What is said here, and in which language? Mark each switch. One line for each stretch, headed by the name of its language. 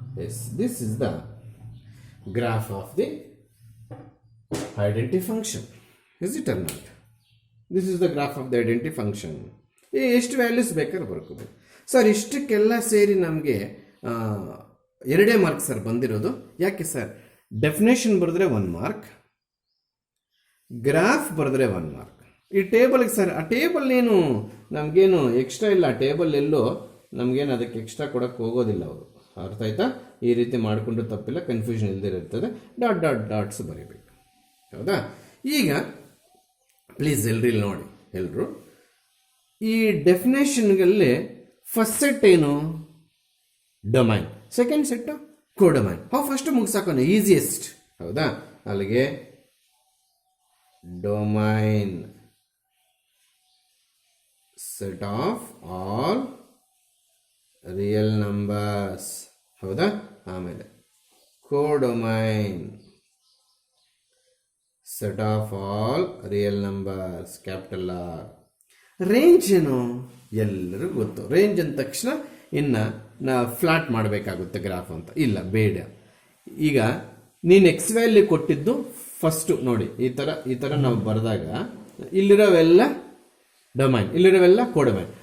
English: Yes, this is the graph of the identity function. Is it or not? This is the graph of the identity function.
Kannada: ಎಷ್ಟು values ಬೇಕಾದ್ರೆ ಬರ್ಕೋಬೋದು sir. ಇಷ್ಟಕ್ಕೆಲ್ಲ ಸೇರಿ ನಮಗೆ 2 mark sir ಬಂದಿರೋದು. ಯಾಕೆ sir? Definition ಬರೆದ್ರೆ 1 mark, graph ಬರೆದ್ರೆ 1 mark. ಈ ಟೇಬಲ್ಗೆ ಸರ್, ಆ ಟೇಬಲ್ ಏನು ನಮಗೇನು ಎಕ್ಸ್ಟ್ರಾ ಇಲ್ಲ, ಆ ಟೇಬಲ್ ಎಲ್ಲೋ ನಮಗೇನು ಅದಕ್ಕೆ ಎಕ್ಸ್ಟ್ರಾ ಕೊಡೋಕ್ಕೆ ಹೋಗೋದಿಲ್ಲ ಅವರು. ಅರ್ಥ ಆಯ್ತಾ? ಈ ರೀತಿ ಮಾಡಿಕೊಂಡು ತಪ್ಪಿಲ್ಲ, ಕನ್ಫ್ಯೂಷನ್ ಇಲ್ದಿರ್ತದೆ. ಡಾಟ್ಸ್ ಬರೀಬೇಕು. ಹೌದಾ? ಈಗ ಪ್ಲೀಸ್ ಎಲ್ರಿ ನೋಡಿ, ಎಲ್ಲರೂ ಈ ಡೆಫಿನೇಷನ್ಗಳಲ್ಲಿ ಫಸ್ಟ್ ಸೆಟ್ ಏನು? Domain. Second set ಕೋಡೊಮೈನ್. First ಮುಗಿಸಾಕೋಣ, easiest. ಹೌದಾ? ಅಲ್ಲಿಗೆ domain
English: set of all real numbers.
Kannada: ಹೌದಾ? ಆಮೇಲೆ ಕೋಡೊಮೈನ್
English: set of all real numbers,
Kannada: capital R. Range ಏನು? ಎಲ್ಲರಿಗೂ ಗೊತ್ತು. ರೇಂಜ್ ಅಂದ ತಕ್ಷಣ ಇನ್ನು ಫ್ಲಾಟ್ ಮಾಡಬೇಕಾಗುತ್ತೆ ಗ್ರಾಫ್ ಅಂತ. ಇಲ್ಲ, ಬೇಡ. ಈಗ ನೀನು ಎಕ್ಸ್ ವ್ಯಾಲ್ಯೂ ಕೊಟ್ಟಿದ್ದು ಫಸ್ಟು ನೋಡಿ, ಈ ಥರ ನಾವು ಬರೆದಾಗ ಇಲ್ಲಿರೋವೆಲ್ಲ ಡೊಮೈನ್, ಇಲ್ಲಿರೋವೆಲ್ಲ ಕೋಡೊಮೈನ್.